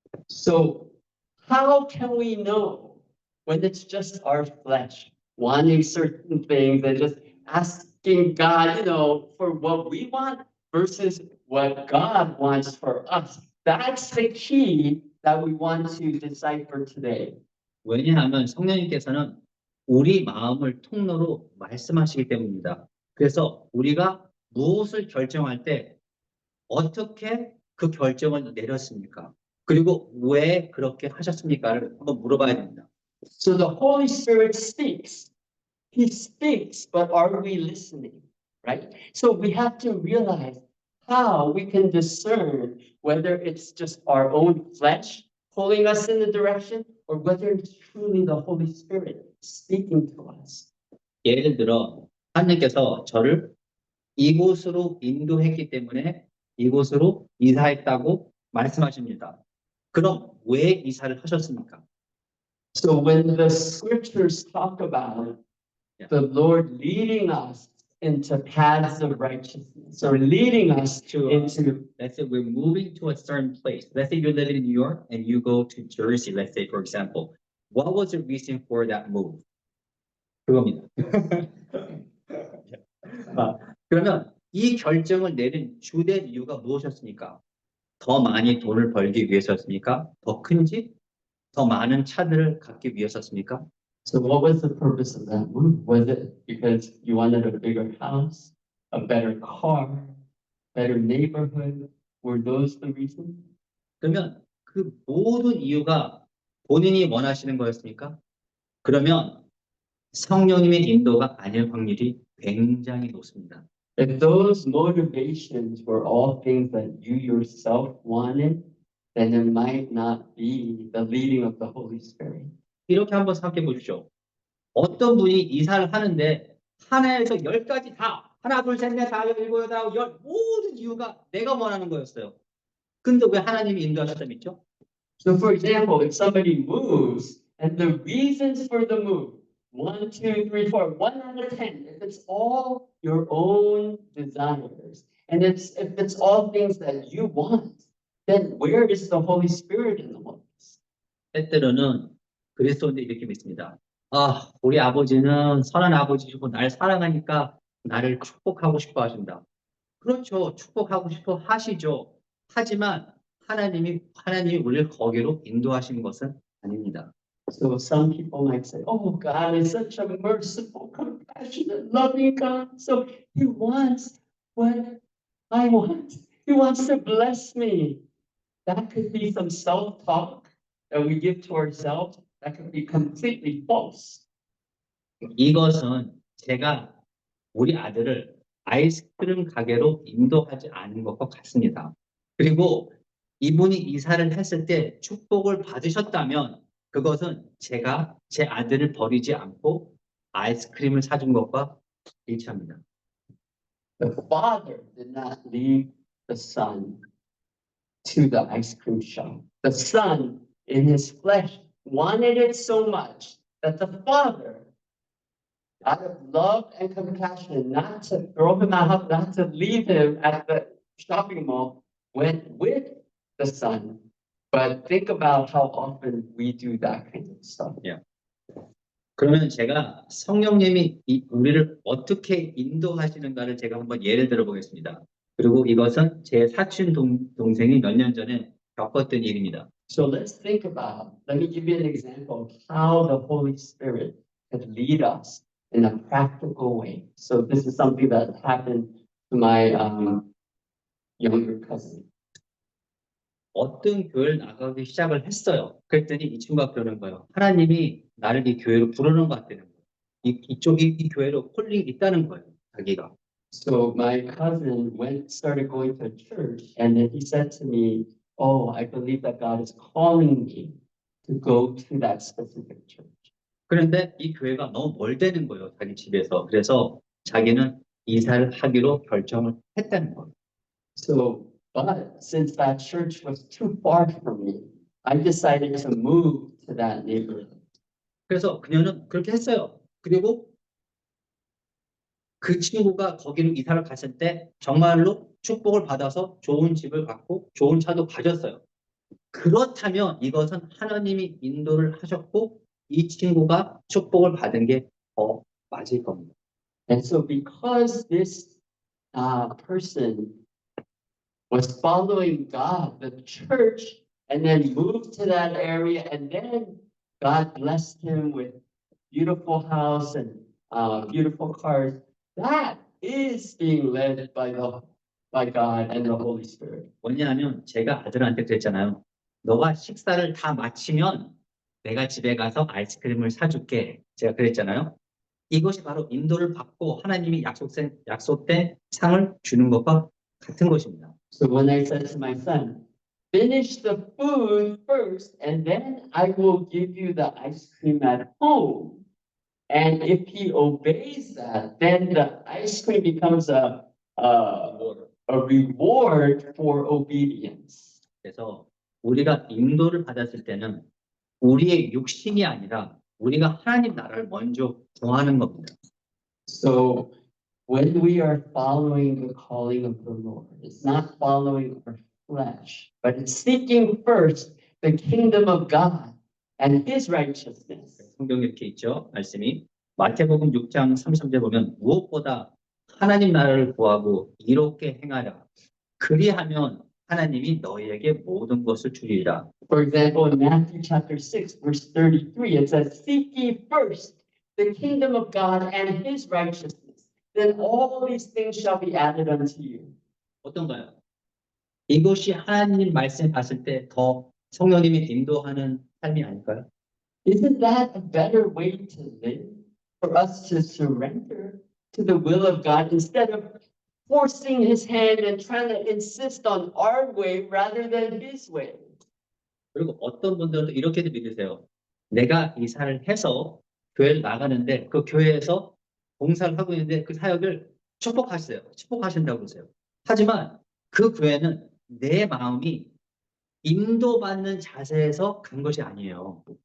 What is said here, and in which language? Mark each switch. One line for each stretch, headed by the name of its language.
English: So how can we know when it's just our flesh wanting certain things and just asking God, for what we want versus what God wants for us? That's the key that we want to decipher today.
Korean: 왜냐하면 성령님께서는 우리 마음을 통로로 말씀하시기 때문입니다. 그래서 우리가 무엇을 결정할 때 어떻게 그 결정을 내렸습니까? 그리고 왜 그렇게 하셨습니까를 한번 물어봐야 됩니다.
English: So the Holy Spirit speaks. He speaks, but are we listening? Right? So we have to realize how we can discern whether it's just our own flesh pulling us in the direction or whether it's truly the Holy Spirit speaking to us.
Korean: 예를 들어 하나님께서 저를 이곳으로 인도했기 때문에 이곳으로 이사했다고 말씀하십니다. 그럼 왜 이사를 하셨습니까?
English: So when the scriptures talk about the Lord leading us into paths of righteousness or leading us into, let's say we're moving to a certain place. Let's say you're living in New York and you go to Jersey, let's say, for example. What was the reason for that move?
Korean: 그겁니다. 그러면 이 결정을 내린 주된 이유가 무엇이었습니까? 더 많이 돈을 벌기 위해서였습니까? 더 큰 집? 더 많은 차들을 갖기 위해서였습니까?
English: so what was the purpose of that move? Was it because you wanted a bigger house, a better car, better neighborhood? Were those the reasons?
Korean: 그러면 그 모든 이유가 본인이 원하시는 거였습니까? 그러면 성령님의 인도가 아닐 확률이 굉장히 높습니다.
English: If those motivations were all things that you yourself wanted, then it might not be the leading of the Holy Spirit.
Korean: 이렇게 한번 생각해 보십시오. 어떤 분이 이사를 하는데 하나에서 10가지 다 하나, 둘, 셋, 넷, 다, 일곱, 여덟, 아홉, 열 모든 이유가 내가 원하는 거였어요. 근데 왜 하나님이 인도하셨다 믿죠?
English: So for example, if somebody moves and the reasons for the move, 1, 2, 3, 4, 1 out of 10, if it's all your own desires, and if it's all things that you want, then where is the Holy Spirit in the whole?
Korean: 때때로는 그리스도인들이 이렇게 믿습니다. 아, 우리 아버지는 선한 아버지시고 날 사랑하니까 나를 축복하고 싶어 하신다. 그렇죠. 축복하고 싶어 하시죠. 하지만 하나님이 우리를 거기로 인도하시는 것은 아닙니다.
English: So some people might say, oh, God is such a merciful, compassionate, loving God. So he wants what I want. He wants to bless me. That could be some self-talk that we give to ourselves. That could be completely false.
Korean: 이것은 제가 우리 아들을 아이스크림 가게로 인도하지 않은 것과 같습니다. 그리고 이분이 이사를 했을 때 축복을 받으셨다면 그것은 제가 제 아들을 버리지 않고 아이스크림을 사준 것과 일치합니다.
English: The father did not leave the son to the ice cream shop. The son in his flesh wanted it so much that the father, out of love and compassion, not to throw him out, not to leave him at the shopping mall, went with the son. But think about how often we do that kind of stuff.
Korean: 그러면 제가 성령님이 우리를 어떻게 인도하시는가를 제가 한번 예를 들어 보겠습니다. 그리고 이것은 제 사촌 동생이 몇 년 전에 겪었던 일입니다.
English: So let's think about, let me give you an example of how the Holy Spirit could lead us in a practical way. So this is something that happened to my younger cousin.
Korean: 어떤 교회를 나가기 시작을 했어요. 그랬더니 이 친구가 그러는 거예요. 하나님이 나를 이 교회로 부르는 것 같다는 거예요. 이 교회로 콜링이 있다는 거예요. 자기가.
English: So my cousin started going to church, and then he said to me, oh, I believe that God is calling me to go to that specific church.
Korean: 그런데 이 교회가 너무 멀다는 거예요. 자기 집에서. 그래서 자기는 이사를 하기로 결정을 했다는 거예요.
English: So, but since that church was too far from me, I decided to move to that neighborhood.
Korean: 그래서 그녀는 그렇게 했어요. 그리고 그 친구가 거기로 이사를 갔을 때 정말로 축복을 받아서 좋은 집을 갖고 좋은 차도 가졌어요. 그렇다면 이것은 하나님이 인도를 하셨고 이 친구가 축복을 받은 게 더 맞을 겁니다.
English: And so because this person was following God, the church, and then moved to that area, and then God blessed him with beautiful house and beautiful cars, that is being led by God and the Holy Spirit.
Korean: 왜냐하면 제가 아들한테 그랬잖아요. 너가 식사를 다 마치면 내가 집에 가서 아이스크림을 사줄게. 제가 그랬잖아요. 이것이 바로 인도를 받고 하나님이 약속된 상을 주는 것과 같은 것입니다.
English: So when I said to my son, finish the food first, and then I will give you the ice cream at home. And if he obeys that, then the ice cream becomes a reward for obedience.
Korean: 그래서 우리가 인도를 받았을 때는 우리의 육신이 아니라 우리가 하나님 나라를 먼저 구하는 겁니다.
English: So when we are following the calling of the Lord, it's not following our flesh, but it's seeking first the kingdom of God and his righteousness.
Korean: 성경에 이렇게 있죠. 말씀이 마태복음 6장 33절 보면 무엇보다 하나님 나라를 구하고 이롭게 행하라. 그리하면 하나님이 너희에게 모든 것을 주리라.
English: For example, in Matthew chapter 6, verse 33, it says, seek ye first the kingdom of God and his righteousness. Then all these things shall be added unto you.
Korean: 어떤가요? 이것이 하나님 말씀 봤을 때 더 성령님이 인도하는 삶이 아닐까요?
English: Isn't that a better way to live? For us to surrender to the will of God instead of forcing his hand and trying to insist on our way rather than his way.
Korean: 그리고 어떤 분들은 이렇게도 믿으세요. 내가 이사를 해서 교회를 나가는데 그 교회에서 봉사를 하고 있는데 그 사역을 축복하신다고 그러세요. 하지만 그 교회는 내 마음이 인도받는 자세에서 간 것이 아니에요.